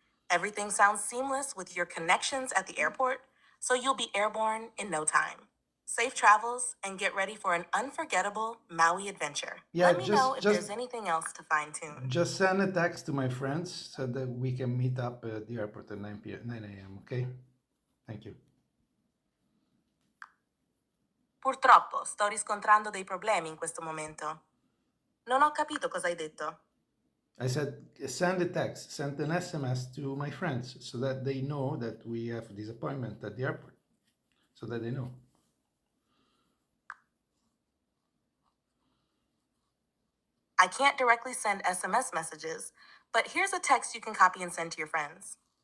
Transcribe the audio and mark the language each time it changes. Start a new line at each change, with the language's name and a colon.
English: Everything sounds seamless with your connections at the airport, so you'll be airborne in no time. Safe travels and get ready for an unforgettable Maui adventure. Yeah, Let me know if there's anything else to fine tune. just send a text to my friends so that we can meet up at the airport at 9 a.m. Okay? Thank you.
Italian: Purtroppo sto riscontrando dei problemi in questo momento. Non ho capito cosa hai detto.
English: I said send a text, send an SMS to my friends so that they know that we have this appointment at the airport. So that they know. I can't directly send SMS messages, but here's a text you can copy and send to your friends.